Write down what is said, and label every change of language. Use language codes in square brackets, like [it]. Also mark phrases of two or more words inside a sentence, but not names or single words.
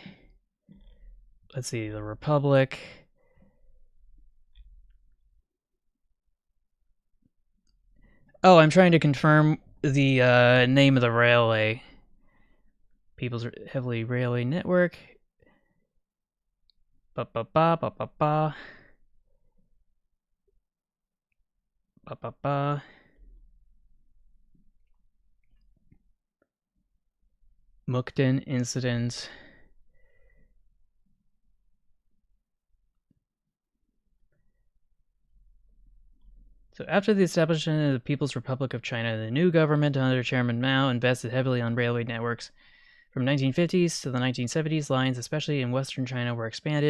[en] Let's see, the Republic. Oh, I'm trying to confirm the name of the railway. People's Heavily Railway Network. Ba ba ba ba ba ba. Ba ba ba. Mukden incident. So after the establishment of the People's Republic of China, the new government under Chairman Mao invested heavily on railway networks. From 1950s to the 1970s, lines, especially in western China, were expanded.